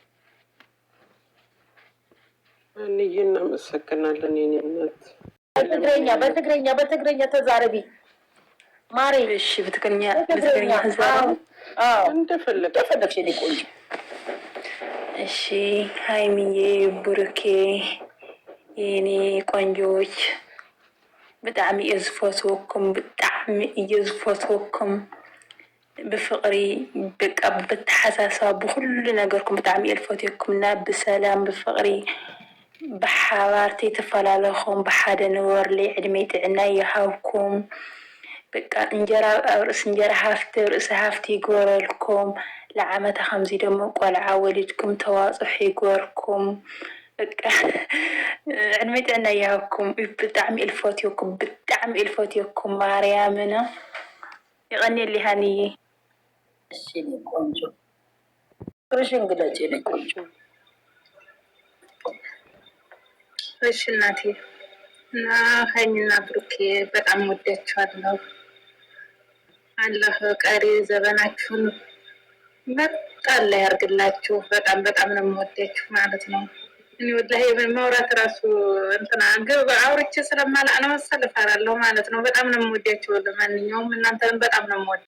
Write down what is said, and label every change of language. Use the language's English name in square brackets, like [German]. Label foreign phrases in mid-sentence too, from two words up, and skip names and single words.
[Amharic] እንዬ እናመሰግናለን። የኔ እናት በትግረኛ ተዛረቢ ማሬ። እሺ በትግርኛ እንደፈለግሽ የኔ ቆንጆ። [Tigrinya] እሺ ሀይሚዬ፣ ብሩኬ የኔ ቆንጆዎች ብጣዕሚ እየ ዝፈትወኩም፣ ብጣዕሚ እየ ዝፈትወኩም። ብፍቅሪ በቃ ብተሓሳሰባ ብኩሉ ነገርኩም ብጣዕሚ እየ ዝፈትወኩም እና ብሰላም ብፍቅሪ ብሓባር ተፈላለኹም ብሓደ ንበርለይ ዕድሜ ጥዕና ይሃብኩም። በቃ እንጀራ ርእስ እንጀራ ሃፍቲ ርእሲ ሃፍቲ ይግበረልኩም። ለዓመታ ከምዚ ደሞ ቆልዓ ወሊድኩም ተዋፅሑ ይግበርኩም። በቃ ዕድሜ ጥዕና ይሃብኩም። ብጣዕሚ እየ ዝፈትወኩም፣ ብጣዕሚ እየ ዝፈትወኩም። [Amharic] ማርያምና ይቀኒየሊ ሃንዬ። እሺ ቆንጆ ፍቅርሽን ግለጪ ቆንጆ። እሺ እናቴ እና ሀይሚና ብሩኬ በጣም ወዳችኋለሁ። አላህ ቀሪ ዘመናችሁን መጣላ ያርግላችሁ። በጣም በጣም ነው የምወዳችሁ ማለት ነው። እኔ ወላሂ ማውራት ራሱ እንትና ግብ አውርቼ ስለማላቅ ነው መሰል እፈራለሁ ማለት ነው። በጣም ነው የምወዳችሁ። ለማንኛውም እናንተንም በጣም ነው የምወዳችሁ።